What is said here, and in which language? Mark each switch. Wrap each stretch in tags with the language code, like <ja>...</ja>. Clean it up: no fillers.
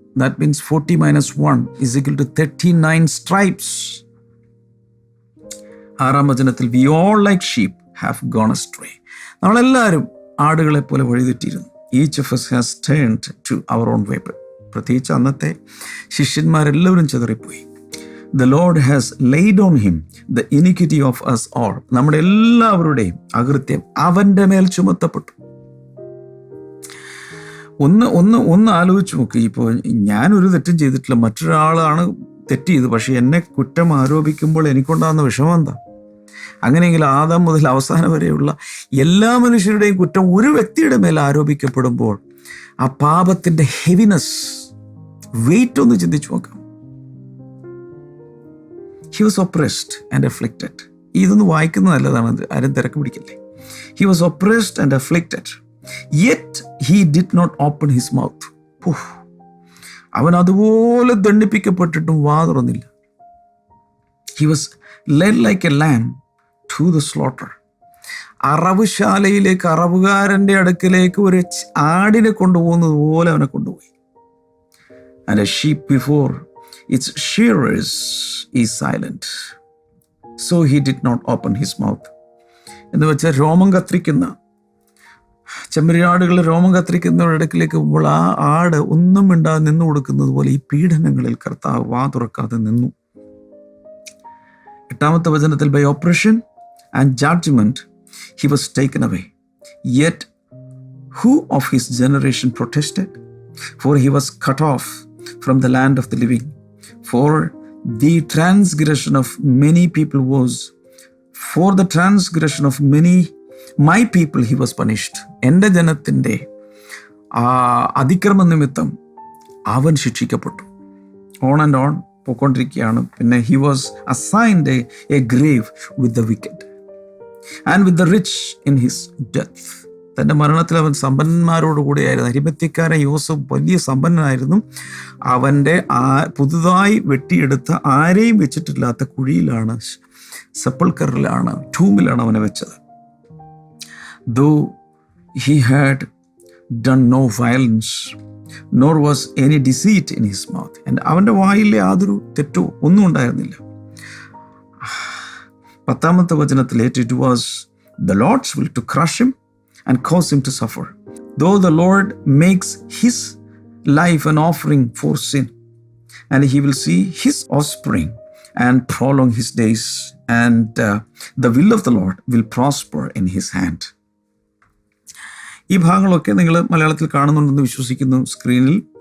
<en>That means 40 - 1 is equal to 39 stripes.</en> <ml>6-ാം വചനത്തിൽ,</ml> <en>we all like sheep have gone astray.</en> <ml>നമ്മളെല്ലാവരും ആടുകളെ പോലെ വഴിതെറ്റിയിരുന്നു.</ml> <en>Each of us has turned to our own way.</en> <ml>പ്രത്യേകിച്ച് അന്നത്തെ ശിഷ്യന്മാരെല്ലാവരും ചിതറിപ്പോയി.</ml> <en>The Lord has laid on him the iniquity of us all.</en> <ml>നമ്മുടെ എല്ലാവരുടെയും അകൃത്യം അവൻ്റെ മേൽ ചുമത്തപ്പെട്ടു. ഒന്ന് ആലോചിച്ച് നോക്ക്. ഇപ്പോൾ ഞാനൊരു തെറ്റും ചെയ്തിട്ടില്ല, മറ്റൊരാളാണ് തെറ്റ് ചെയ്ത്, പക്ഷെ എന്നെ കുറ്റം ആരോപിക്കുമ്പോൾ എനിക്കുണ്ടാകുന്ന വിഷമം എന്താ? അങ്ങനെയെങ്കിൽ ആദാം മുതൽ അവസാനം വരെയുള്ള എല്ലാ മനുഷ്യരുടെയും കുറ്റം ഒരു വ്യക്തിയുടെ മേൽ ആരോപിക്കപ്പെടുമ്പോൾ ആ പാപത്തിൻ്റെ ഹെവിനെസ്, വെയിറ്റ് ഒന്ന് ചിന്തിച്ചു നോക്കാം.</ml> <en>He was oppressed and afflicted.</en> <ml>ഇതൊന്ന് വായിക്കുന്നത് നല്ലതാണ്, ആരും തിരക്ക് പിടിക്കല്ലേ.</ml> <en>He was oppressed and afflicted, yet he did not open his mouth.</en> <ml>അവൻ അതുപോലെ ദണ്ഡിപ്പിക്കപ്പെട്ടിട്ടും വാ തുറന്നില്ല.</ml> <en>He was led like a lamb to the slaughter.</en> <ml>അറവുശാലയിലേക്ക്, അറവുകാരൻ്റെ അടുക്കിലേക്ക് ഒരു ആടിനെ കൊണ്ടുപോകുന്നത് പോലെ അവനെ കൊണ്ടുപോയി.</ml> <en>And a sheep before its shearers is silent, so he did not open his mouth.</en> <ml>എന്ന് വെച്ചാൽ രോമം കത്തിരിക്കുന്ന ചെമ്മരിയാടുകൾ രോമം കത്തിരിക്കുന്നവരുടെ അടുക്കിലേക്ക് പോകുമ്പോൾ ആ ആട് ഒന്നും മിണ്ടാതെ നിന്നു കൊടുക്കുന്നത് പോലെ ഈ പീഡനങ്ങളിൽ കർത്താവ് വാ തുറക്കാതെ നിന്നു. 8-ാമത്തെ വചനത്തിൽ,</ml> <en>by oppression and judgment he was taken away. Yet who of his generation protested? For he was cut off from the land of the living. For the transgression of many people was, for the transgression of many my people he was punished.</en> <ml>എൻ്റെ ജനത്തിൻ്റെ അതിക്രമ നിമിത്തം അവൻ ശിക്ഷിക്കപ്പെട്ടു.</ml> <en>on and on</en> <ml>പോയിക്കൊണ്ടിരിക്കുകയാണ്.</ml> <en>പിന്നെ he was assigned a grave with the wicked and with the rich in his death.</en> <ml>തൻ്റെ മരണത്തിൽ അവൻ സമ്പന്നന്മാരോടുകൂടിയായിരുന്നു. അരിമത്യക്കാരൻ യോസഫ് വലിയ സമ്പന്നനായിരുന്നു. അവൻ്റെ പുതുതായി വെട്ടിയെടുത്ത ആരെയും വെച്ചിട്ടില്ലാത്ത കുഴിയിലാണ്, സെപ്പൾക്കറിലാണ്, ടൂമിലാണ് അവനെ വെച്ചത്.</ml> <en>Though he had done no violence, nor was any deceit in his mouth.</en> <ml>അവൻ്റെ വായിൽ യാതൊരു തെറ്റോ ഒന്നും ഉണ്ടായിരുന്നില്ല. 10-ാമത്തെ വചനത്തിൽ,</ml> <en>it was the Lord's will to crush him and cause him to suffer. Though the Lord makes his life an offering for sin, and he will see his offspring and prolong his days, and the will of the Lord will prosper in his hand.</en> <ml>ഈ ഭാഗങ്ങളൊക്കെ നിങ്ങൾ മലയാളത്തിൽ കാണുന്നുണ്ടെന്ന് വിശ്വസിക്കുന്നു സ്ക്രീനിൽ.</ml>